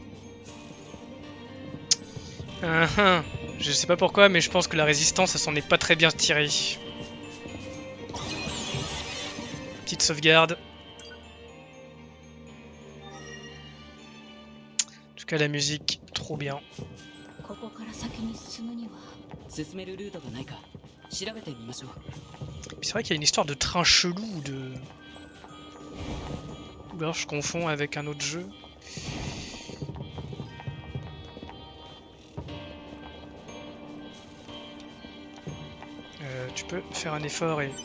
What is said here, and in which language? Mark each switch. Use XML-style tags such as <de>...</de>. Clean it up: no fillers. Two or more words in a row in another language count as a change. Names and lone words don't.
<fr>Je sais pas pourquoi, mais je pense que la résistance, elle s'en est pas très bien tirée. Petite sauvegarde. En tout cas, la musique, trop bien.</fr> <ja>ここから先に進むには進めるルートがないか調べてみましょう。</ja> <fr>Puis c'est vrai qu'il y a une histoire de train chelou ou de... Ou alors je confonds avec un autre jeu. Tu peux faire un effort et...</fr>